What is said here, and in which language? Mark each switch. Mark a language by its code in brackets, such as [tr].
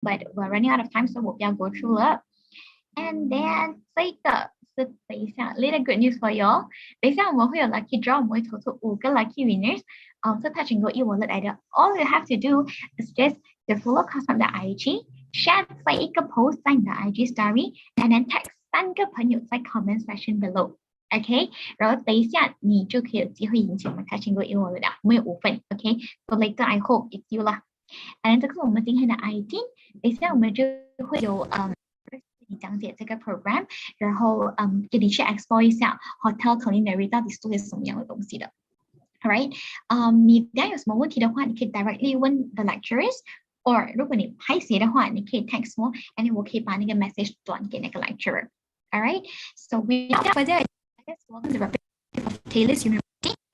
[en] but we're running out of time, so we'll go through it. And then [zh] 这个是等一下 [en] little good news for you. [zh] 等一下我们会有 lucky draw， 我们会投出5个 lucky winners。 [en] 这 Touch and Go e-wallet 来的。 All you have to do is just to follow CourseMap 的 IG， share 这一个 post 在你的 IG story， and then tag 3个朋友在 comment section below。OK， [zh] 然后等一下你就可以有机会赢取我们 [en] Touch and Go e-wallet 了。 [zh] 我们有5份 [en] ，OK。So later I hope it's you 啦。 [zh] And 这个是我们今天的 ID。等一下我们就会有讲解这个 program， 然后给你去 explore 一下 hotel culinary 到底是做些什么样的东西的。 Alright， 你等下有什么问题的话，你可以 directly 问 [en] the lecturers， [zh] or 如果你拍写的话，你可以 text 我 ，and 我可以把那个 message 转给那个 lecturer。 [en] Alright， so without further ado, let's welcome the representative of Taylor's University.